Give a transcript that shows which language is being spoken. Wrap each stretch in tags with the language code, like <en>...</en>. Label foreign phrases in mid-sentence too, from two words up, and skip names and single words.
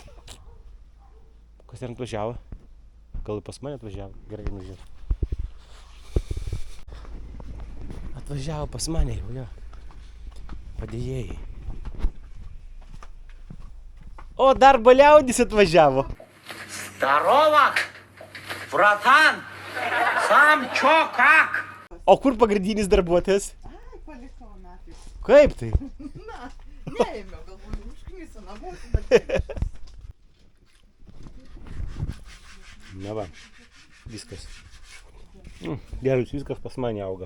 <lt>Kas ten atvažiavo? Gal pas mane atvažiavo? Gerai, nužiūrėjau. Atvažiavo pas mane jau, jo. Padėjėjai. O, dar baliaudis atvažiavo.</lt> <ru>Здорово, братан! Сам чё, как?</ru> <lt>O kur pagrindinis darbuotojas? Ai, palikau nafis. Kaip tai? Na, neėmiau, galbūt užknysiu namuose. Na va, viskas. Gerai, viskas pas mane auga.</lt>